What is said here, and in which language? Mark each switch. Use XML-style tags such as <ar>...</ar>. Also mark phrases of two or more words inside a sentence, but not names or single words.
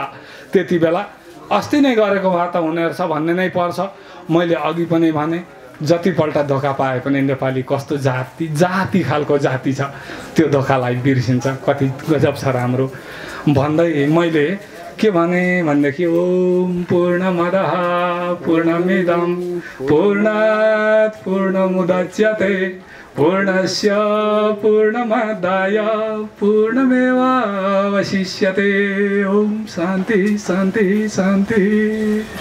<ne>त्यति बेला अस्ति नै गरेको भए त हुने रहेछ भन्ने नै पर्छ। मैले अघि पनि भने जतिपल्ट धोका पाए पनि नेपाली कस्तो जाति खालको जाति छ, त्यो धोकालाई बिर्सिन्छ। कति गजब छ राम्रो भन्दै मैले के भने भनेदेखि</ne> <sa>ओम पूर्णमदः पूर्णमिदं पूर्णात् पूर्णमुदच्यते पूर्णस्य पूर्णमादाय पूर्णमेवावशिष्यते। ओम शान्ति शान्ति शान्ति।</sa>